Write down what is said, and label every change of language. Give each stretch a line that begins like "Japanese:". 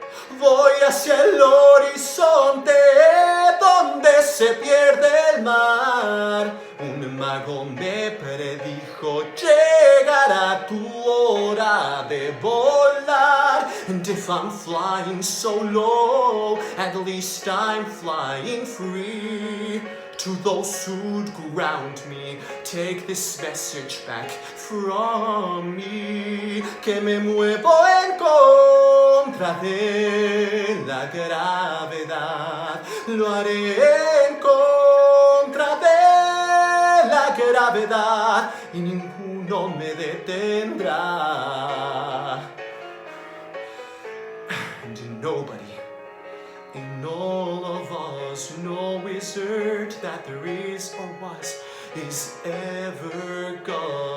Spanish: Voy hacia el horizonte donde se pierde el mar. Un mago me predijo: llegará tu hora de volar.
English: And if I'm flying so low, at least I'm flying free. To those who'd ground me, take this message back from me.
Spanish: Que me muevo en contra de la gravedad. Lo haré en contra de la gravedad y ninguno me detendrá.
English: And nobody in all of us, no wizard that there is or was, is ever gonna